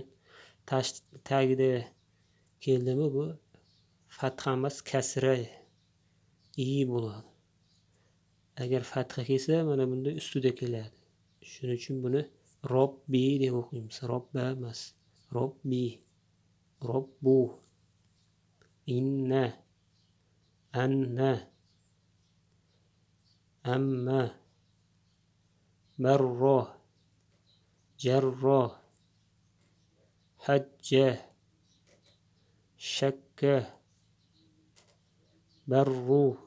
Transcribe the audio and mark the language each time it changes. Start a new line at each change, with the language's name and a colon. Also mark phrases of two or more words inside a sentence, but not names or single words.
Uzbek: Tashdidni tagida keldimi bu fatha emas, kasra i bo'ladi. Agar fatha kelsa, mana bunda ustida keladi. Shuning uchun buni robbi deb o'qiymiz.
Arabic: Robba emas. رَبِّ رَبُّ. إِنَّ أَنَّ. أَمَّا مَرَّ. جَرَّ حَجَّ. شَكَّ بَرُّ.